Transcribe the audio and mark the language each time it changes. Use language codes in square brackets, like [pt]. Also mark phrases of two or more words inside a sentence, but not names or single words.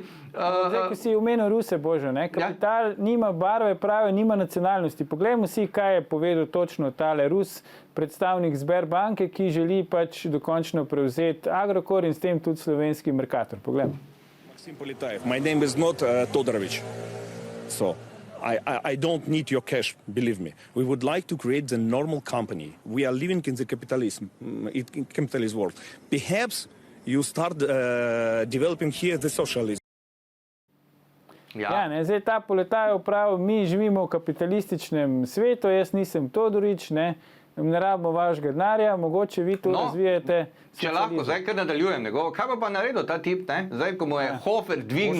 [sl] Zdaj, ko si omenil Ruse, Božo, ne? Kapital nima barve, pravi, nima nacionalnosti. Poglejmo si, kaj je povedal točno tale Rus, predstavnik Sberbanke, ki želi pač dokončno prevzeti Agrokor in s tem tudi slovenski Mercator. Poglejmo. Maxim Politajev. [en] My name is not Todorović. So, I don't need your cash, believe me. We would like to create the normal company. We are living in the capitalist world. Perhaps you start developing here the socialism. [sl] Ja, ne, zdaj ta Poletajev pravi, mi živimo v kapitalističnem svetu, jaz nisem Todorić, ne rabimo vašega denarja, mogoče vi to razvijete. Če lahko, zdaj kar nadaljujem njegovo, kaj pa naredil ta tip, ne? Zdaj, ko mu je Hofer dvignil...